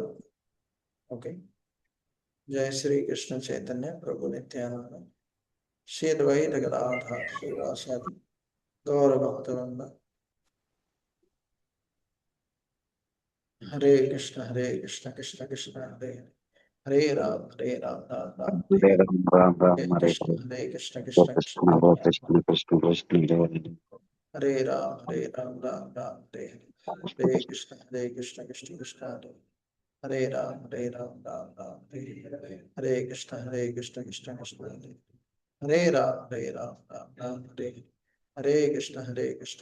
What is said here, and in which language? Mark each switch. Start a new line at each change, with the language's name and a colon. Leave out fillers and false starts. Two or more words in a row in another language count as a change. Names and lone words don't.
Telugu: ఓకే. జయ శ్రీ కృష్ణ చైతన్య ప్రభు నిత్యానంద శ్రీ అద్వైత గదాధర శ్రీవాసాది గౌర భక్తవృంద. హరే కృష్ణ కృష్ణ కృష్ణ హరే హరే రామ రామ రామ హరే కృష్ణ కృష్ణ కృష్ణ హరే రామ రామ రామ హరే కృష్ణ కృష్ణ కృష్ణ హరే రామ రామ రామ హరే కృష్ణ కృష్ణ కృష్ణ హరే రామ రామ రామ హరే కృష్ణ కృష్ణ